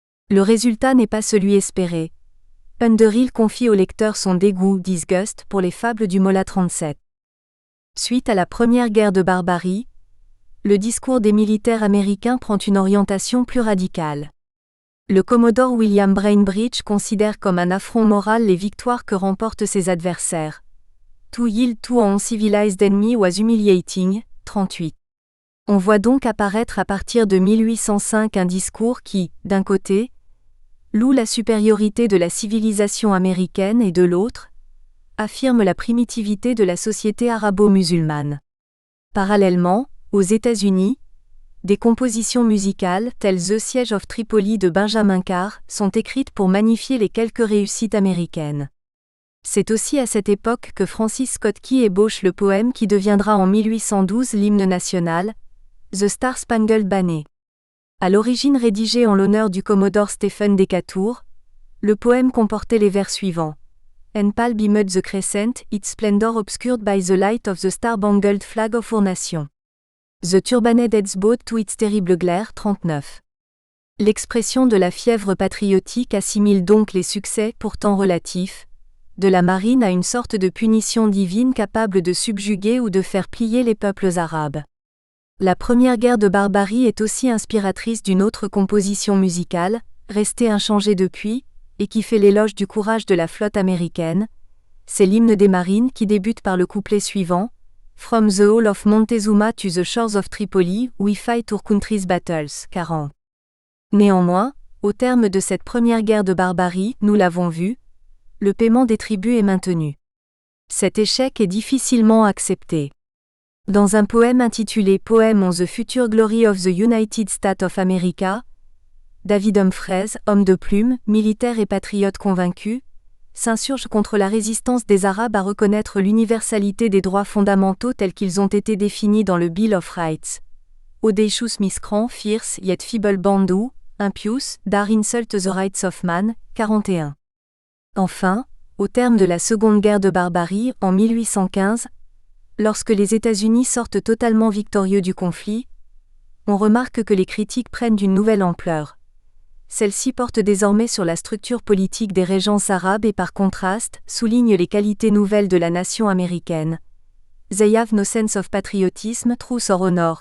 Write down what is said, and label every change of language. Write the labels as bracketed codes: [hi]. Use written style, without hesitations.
[fr] Le résultat n'est pas celui espéré. Underhill confie au lecteur son dégoût, disgust, pour les fables du mollah 37. Suite à la première guerre de barbarie, le discours des militaires américains prend une orientation plus radicale. Le commodore William Bainbridge considère comme un affront moral les victoires que remportent ses adversaires. [en] To yield to an uncivilized enemy was humiliating, 38. [fr] On voit donc apparaître à partir de 1805 un discours qui, d'un côté, loue la supériorité de la civilisation américaine et de l'autre, affirme la primitivité de la société arabo-musulmane. Parallèlement, aux États-Unis, Des compositions musicales, telles The Siege of Tripoli de Benjamin Carr, sont écrites pour magnifier les quelques réussites américaines. C'est aussi à cette époque que Francis Scott Key ébauche le poème qui deviendra en 1812 l'hymne national, The Star-Spangled Banner. À l'origine rédigé en l'honneur du Commodore Stephen Decatur, le poème comportait les vers suivants. [en] And pale beamed the crescent, its splendor obscured by the light of the star-spangled flag of our nation. The turbaned heads bowed to its terrible glare. [fr] 39. L'expression de la fièvre patriotique assimile donc les succès, pourtant relatifs, de la marine à une sorte de punition divine capable de subjuguer ou de faire plier les peuples arabes. La première guerre de Barbarie est aussi inspiratrice d'une autre composition musicale, restée inchangée depuis, et qui fait l'éloge du courage de la flotte américaine. C'est l'hymne des marines qui débute par le couplet suivant. [en] From the Hall of Montezuma to the shores of Tripoli, we fight our country's battles. [fr] 40. Néanmoins, au terme de cette première guerre de Barbarie, nous l'avons vu, le paiement des tributs est maintenu. Cet échec est difficilement accepté. Dans un poème intitulé Poem on the Future Glory of the United States of America, David Humphreys, homme de plume, militaire et patriote convaincu, s'insurge contre la résistance des Arabes à reconnaître l'universalité des droits fondamentaux tels qu'ils ont été définis dans le Bill of Rights. [en] Audacious miscreant, fierce yet feeble bandu, impious, dare insult the rights of man. 41. [fr] Enfin, au terme de la Seconde Guerre de Barbarie, en 1815, lorsque les États-Unis sortent totalement victorieux du conflit, on remarque que les critiques prennent une nouvelle ampleur. Celle-ci porte désormais sur la structure politique des régences arabes et par contraste, souligne les qualités nouvelles de la nation américaine. [en] They have no sense of patriotism, truth or honor.